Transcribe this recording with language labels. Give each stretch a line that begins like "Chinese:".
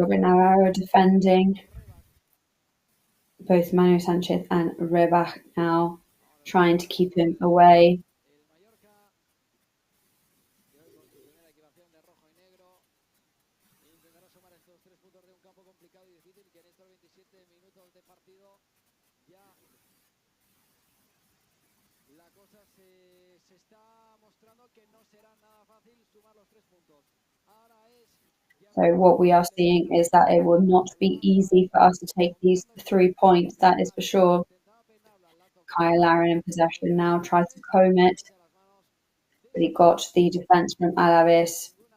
English: Robert Navarro defending. Both Manu Sanchez and Rebach now trying to keep him away.
Spanish: El Mallorca, que hoy con su primera equipación de rojo y negro intentará sumar estos 3 puntos de un campo complicado y difícil, que en estos 27 minutos de partido ya la cosa se está mostrando que no será nada fácil sumar los 3 puntos. Ahora es
English: So what we are seeing is that it will not be easy for us to take these 3 points, that is for sure. Kyle Larin in possession now, tries to comb it, but he got the defence from Alavés.